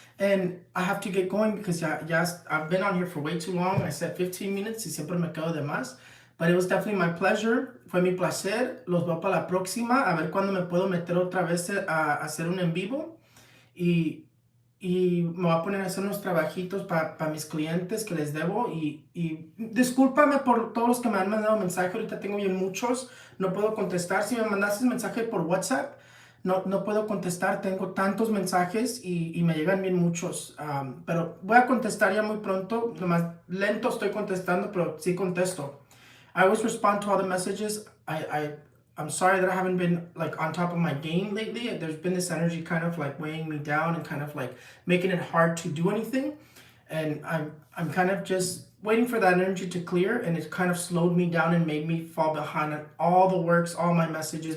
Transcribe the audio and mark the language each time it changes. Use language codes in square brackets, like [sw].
[en] And I have to get going because I've been on here for way too long. I said 15 minutes [es] y siempre me quedo de más. [en] But it was definitely my pleasure. [es] Fue mi placer. Los veo para la próxima. A ver cuándo me puedo meter otra vez a hacer un en vivo. Y me voy a poner a hacer unos trabajitos para mis clientes que les debo. Y discúlpame por todos los que me han mandado mensaje. Ahorita tengo bien muchos. No puedo contestar. Si me mandaste mensaje por WhatsApp, no puedo contestar. Tengo tantos mensajes y me llegan bien muchos. Pero voy a contestar ya muy pronto. Nomás lento estoy contestando, pero sí contesto. [en] I always respond to all the messages. I'm sorry that I haven't been like on top of my game lately. There's been this energy kind of like weighing me down and kind of like making it hard to do anything. And I'm kind of just waiting for that energy to clear, and it kind of slowed me down and made me fall behind on all the works, all my messages.